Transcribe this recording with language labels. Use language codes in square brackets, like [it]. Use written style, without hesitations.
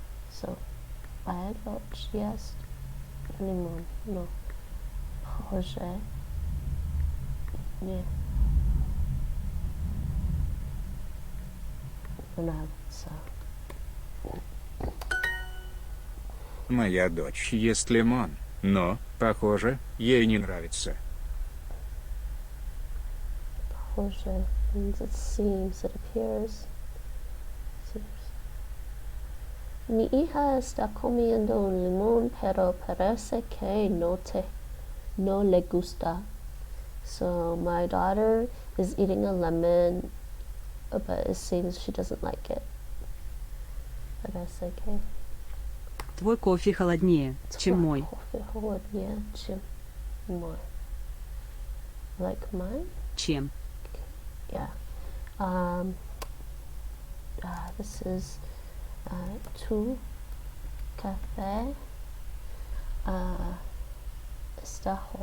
[en] So, [ru] Maya dочь ест лимон, но похоже не нравится. Моя дочь ест лимон, но, похоже, ей не нравится. Похоже [en] means it seems, it appears. [es] Mi hija está comiendo un limón, pero parece que no le gusta. [en] So my daughter is eating a lemon, but it seems she doesn't like it. [es] Parece que [ru] Твой кофе холоднее, чем мой. Кофе холоднее, чем мой. [en] Like mine? [ru] Чем. [en] Yeah. This is [es] tu café está